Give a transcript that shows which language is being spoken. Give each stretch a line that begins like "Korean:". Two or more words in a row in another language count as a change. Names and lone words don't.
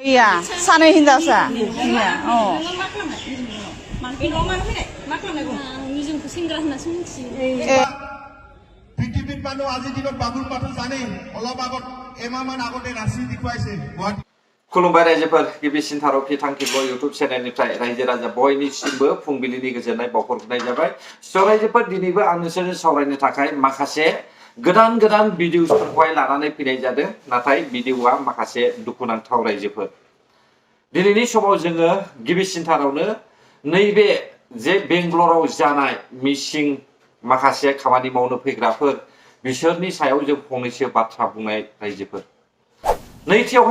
Assamese: Iya, sana Hindausa. Iya, oh. পৃথিৱীত মানুহ আজিৰ দিনত বাগুৰুম্বাটো জানে অলপ আগত এমাহমান আগতে ৰাচি দেখুৱাইছে গুৱাহাটী
Bodo: खुलुमबाय रायजोफोर गिबिसिन थारौखि थांखिबो इउटुब चेनेलनिफ्राय रायजो राजा बयनिसिमबो फुंबिलिनि गोजोननाय बावहरनाय जाबाय स' रायजोफोर दिनैबो आं नोंसोरजों सावरायनो थाखाय माखासे गोदान भिडिअफोरखौहाय लानानै फैनाय जादों नाथाय भिडिअआ माखासे दुखुनांथाव रायजोफोर दिनैनि समाव जोङो गिबिसिनथारावनो नैबे जे बेंगलराव जानाय मिसिं माखासे खामानि मावनो फैग्राफोर बिसोरनि सायाव जों फंनैसो बाथ्रा बुंनाय रायजोफोर नैथियावहाय